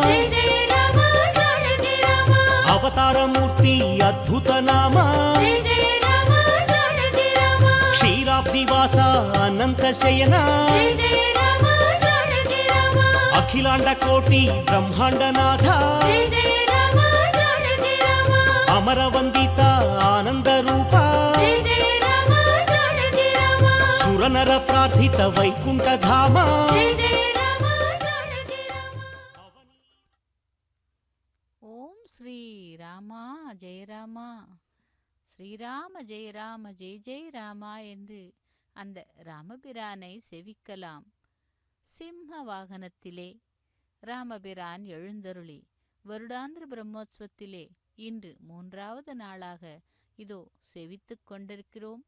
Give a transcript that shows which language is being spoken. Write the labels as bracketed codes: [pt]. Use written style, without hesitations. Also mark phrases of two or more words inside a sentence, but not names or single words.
[sa] अवतार मूर्ति अद्भुत नाम क्षीराब्दिवास अनंत शयना अखिलांड कोटि ब्रह्मांड नाथ अमर वंदिता आनंद रूप सुरनर प्रार्थित वैकुंठ धाम। राम जय राम श्रीराम जय राम जय जय राम [ta] என்று அந்த ராமபிரானை செவிக்கலாம். சிம்ம வாகனத்திலே ராமபிரான் எழுந்தருளி வருடாந்திர பிரம்மோற்சவத்திலே இன்று 3வது நாளாக இதோ செவித்து கொண்டிருக்கிறோம்.